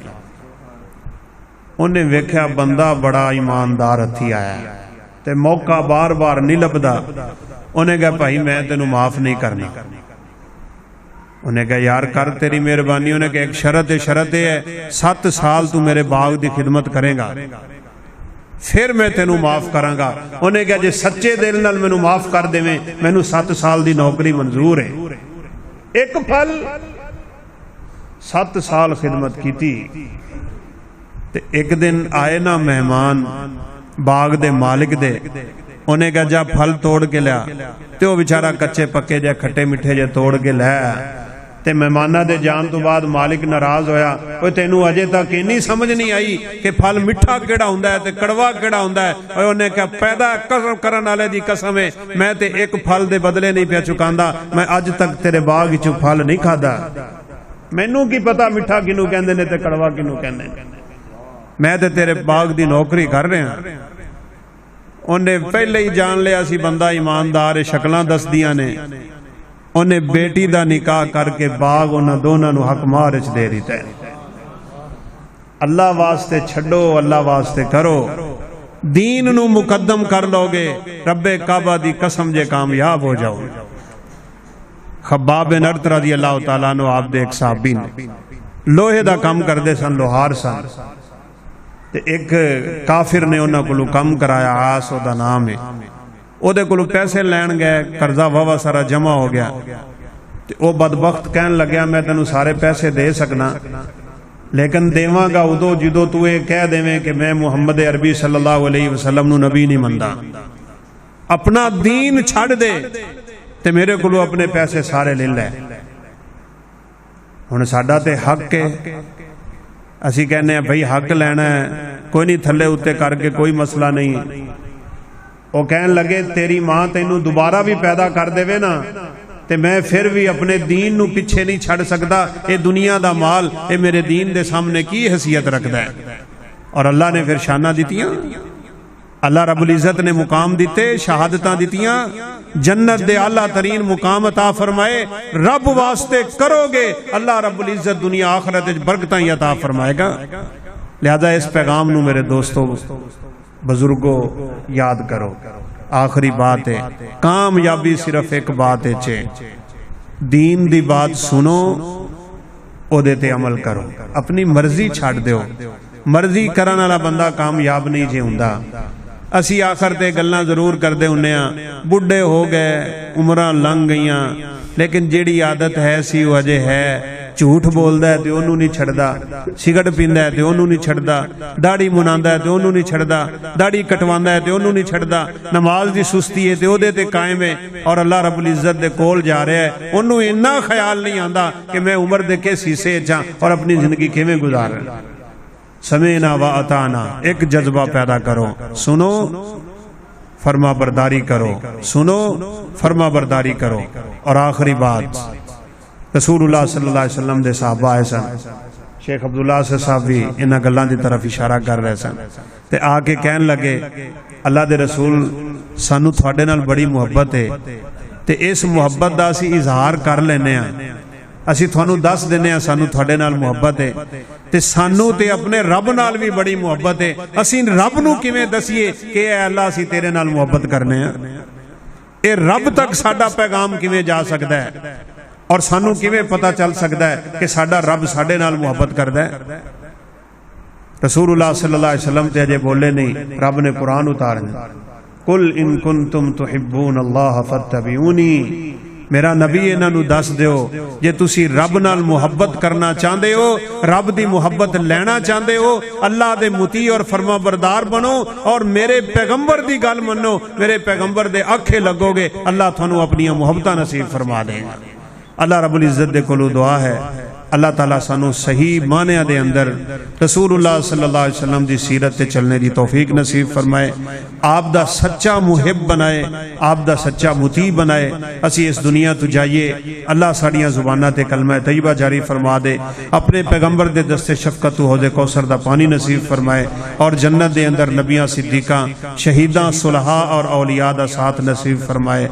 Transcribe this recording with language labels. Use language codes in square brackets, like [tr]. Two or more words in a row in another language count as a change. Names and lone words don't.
[pa] انہیں ویکھیا بندہ بڑا ایماندار ہتھی آیا تے موقع بار بار نہیں لبدا. انہیں کہا بھائی میں تینوں معاف نہیں کرنا. انہیں کہا یار کر تیری مہربانی. انہیں کہا ایک شرط ہے 7 سال تو میرے باغ دی خدمت کرے گا پھر میں تینوں معاف کراں گا. انہیں کہا جے سچے دل نال مینوں معاف کر دیویں مینوں 7 سال دی نوکری منظور ہے. ایک پھل 7 سال خدمت کیتی. تے ایک دن آئے نا مہمان باغ دے مالک دے. انہیں کہا جا پھل توڑ کے لیا. تے وہ بیچارہ کچے پکے جے کھٹے مٹھے جے توڑ کے لیا. تے مہمانہ دے جان تو بعد مالک ناراض ہویا, اوے تینوں اجے تک اینی سمجھ نہیں آئی کہ پھل میٹھا کیڑا ہوندا ہے تے کڑوا کیڑا ہوندا ہے. اوے انہیں کہا پیدا کرن والے دی قسم ہے میں تے ایک پھل دے بدلے نہیں پیا چکاندا, میں اج تک تیرے باغ وچوں پھل نہیں کھادا. مینوں کی پتہ میٹھا کینوں کہندے نے تے کڑوا کینوں کہندے نے, میں تے تیرے باغ دی نوکری کر رہا. انہیں پہلے ہی جان لیا سی بندہ ایماندار, شکلاں دس دیاں نے. انہیں بیٹی دا نکاح کر کے باغ انہاں دونوں نو حق مارچ دے دیتا ہے. اللہ واسطے چھڈو, اللہ واسطے کرو, دین نو مقدم کر لو گے رب کعبہ دی قسم جے کامیاب ہو جاؤ. خباب بن ارت [ar] رضی اللہ تعالیٰ عنہ [pa] آپ دے ایک صحابی نے لوہے دا کام کر دے سن, لوہار سن. تے ایک کافر نے انہاں کولوں کم کرایا, آس او دا نام ہے. او دے کولوں پیسے لین گئے, قرضہ واوا سارا جمع ہو گیا. تے او بدبخت کہن لگیا میں تینوں سارے پیسے دے سکنا لیکن دیواں گا ادو جدو تو یہ کہہ دیویں کہ میں محمد عربی [ar] صلی اللہ علیہ وسلم [pa] نو نبی نہیں مندا, اپنا دین چھڑ دے تے میرے کولوں اپنے پیسے سارے لے لے. ہن ساڈا تے حق ہے, اسی کہنے ہیں بھئی حق لینا ہے, کوئی نہیں تھلے اتے کر کے کوئی مسئلہ نہیں. وہ کہن لگے تیری ماں تینوں دوبارہ بھی پیدا کر دے نا تے میں پھر بھی اپنے دین نو پیچھے نہیں چھڑ سکتا. اے دنیا دا مال اے میرے دین دے سامنے کی حیثیت رکھدا ہے. اور اللہ نے پھر شانہ دیتیاں, اللہ رب العزت نے مقام دیتے، شہادتاں دیتیاں، جنت دے اعلیٰ ترین مقام عطا فرمائے، رب واسطے کرو گے اللہ رب العزت دنیا آخرت برکتاں ہی عطا فرمائے گا۔ لہذا اس پیغام نو میرے دوستو بزرگوں یاد کرو، آخری بات ہے، کامیابی صرف ایک بات ہے، دین دی بات سنو، او دے تے عمل کرو، اپنی مرضی چھاڑ دیو، مرضی کرن والا بندہ کامیاب نہیں جے ہوندا۔ اسی آخر تے گلاں ضرور کردے ہونے ہاں، بڈھے ہو گئے، عمراں لنگ گئیاں، لیکن جیڑی عادت ہے سی وہ اجے ہے، جھوٹ بولدا ہے تے اونوں نہیں چھڑدا، سگرٹ پیندا ہے تے اونوں نہیں چھڑدا، داڑھی مناندا ہے تے اونوں نہیں چھڑدا، داڑھی کٹواندا ہے تے اونوں نہیں چھڑدا، نماز دی سستی ہے تے اودے تے قائم ہے، اور اللہ رب العزت دے کول جا رہا ہے، اونوں اتنا خیال نہیں آندا کہ میں عمر دے کس حصے چاں اور اپنی زندگی کیویں گزارا۔ [ar] سمعنا و اطعنا، [pa] ایک جذبہ پیدا کرو، سنو فرما برداری کرو، سنو فرما برداری کرو۔ اور آخری بات، رسول اللہ [ar] صلی اللہ علیہ وسلم [pa] دے صحابہ آئے سن، شیخ عبداللہ سے صاحب بھی انہاں گلاں دی طرف اشارہ کر رہے سن تے آ کے کہن لگے اللہ دے رسول سانو تھوڑے نال بڑی محبت ہے تے اس محبت دا اسی اظہار کر لینے ہاں، اسی تھانو دس دینے ہاں سانو تھوڑے نال محبت ہے تے سانو تے اپنے رب نال بھی بڑی محبت ہے، اسی رب نو کیویں دسیے کہ اے اللہ اسی تیرے نال محبت کرنے ہیں، اے رب تک ساڈا پیغام کیویں جا سکدا ہے اور سانو کیویں پتہ چل سکدا ہے کہ ساڈا رب ساڈے نال محبت کردا ہے۔ رسول اللہ [ar] صلی اللہ علیہ وسلم [pa] تے اجے بولے نہیں، رب نے قرآن اتارنا، [ar] قل ان کنتم تحبون اللہ فاتبعونی، [pa] میرا نبی انہاں نو دس دیو جے تسی رب نال محبت کرنا چاہندے ہو، رب دی محبت لینا چاہندے ہو، اللہ دے مطیع اور فرما بردار بنو اور میرے پیغمبر دی گل منو، میرے پیغمبر دے آکھے لگو گے، اللہ تھانو اپنی محبتاں نصیب فرما دے گا۔ اللہ رب العزت دے کولو دعا ہے اللہ تعالیٰ سانو صحیح معنی دے اندر رسول اللہ [ar] صلی اللہ علیہ وسلم [pa] دی سیرت تے چلنے دی توفیق نصیب فرمائے، آپ دا سچا محب بنائے، آپ دا سچا مطیع بنائے، اسی اس دنیا تو جائیے اللہ ساڑیاں زبانہ تے کلمہ طیبہ جاری فرما دے، اپنے پیغمبر دے دست شفقت تو حوض کوثر دا پانی نصیب فرمائے، اور جنت دے اندر نبیاں صدیقاں شہیداں صلحاء اور اولیاء دا ساتھ نصیب فرمائے۔